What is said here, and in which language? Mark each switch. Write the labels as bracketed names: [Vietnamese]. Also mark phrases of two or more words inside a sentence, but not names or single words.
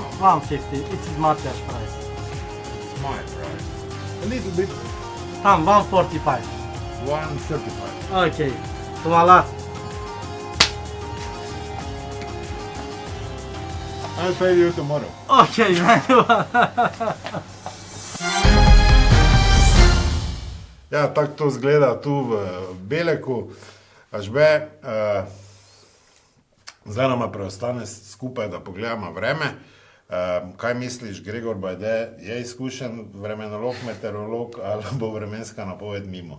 [English] 150. It is Matthias price. it's my price. A little bit. 145. 135. Okay. Voila. I'll pay you tomorrow. Okay. [Slovenian] Ja, tako to zgleda tu v Beleku. Ažbe, zdaj nama preostane skupaj, da pogledamo vreme. Kaj misliš, Gregor Bajde je izkušen vremenolog, meteorolog ali bo vremenska napoved mimo?